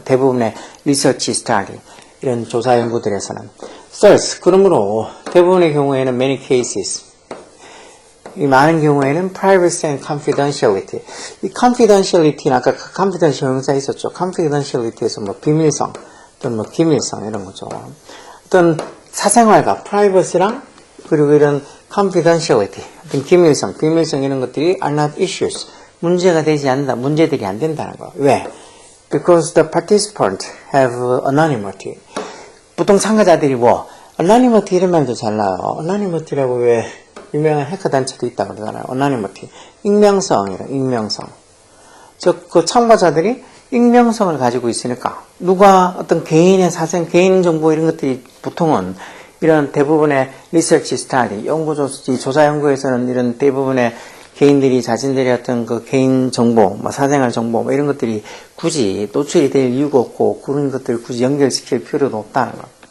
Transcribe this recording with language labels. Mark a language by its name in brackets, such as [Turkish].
[Korean] 대부분의 [English] research study [Korean] 이런 조사 연구들에서는 thus 그러므로 대부분의 경우에는 [English] many cases [Korean] 이 많은 경우에는 [English] privacy and confidentiality [Korean] 이 confidentiality는 아까 confidential 형용사 있었죠. confidentiality에서 뭐 비밀성 또는 뭐 기밀성 이런 거죠. 어떤 사생활과 privacy랑 그리고 이런 confidentiality, 어떤 기밀성, 비밀성 이런 것들이 [English] are not issues. [Korean] 문제가 되지 않는다. 문제들이 안 된다는 거. 왜? [English] Because the participants have anonymity. [Korean] 보통 참가자들이 뭐 anonymity 이런 말도 잘 나와요. anonymity라고 왜 유명한 해커 단체도 있다고 그러잖아요. anonymity. 익명성이라 익명성. 즉 그 참가자들이 익명성을 가지고 있으니까 누가 어떤 개인의 사생, 개인 정보 이런 것들이 보통은 이런 대부분의 리서치 스타디, 조사 연구에서는 이런 대부분의 개인들이 자신들의 어떤 그 개인 정보, 뭐 사생활 정보 뭐 이런 것들이 굳이 노출이 될 이유가 없고 그런 것들을 굳이 연결시킬 필요도 없다는 거.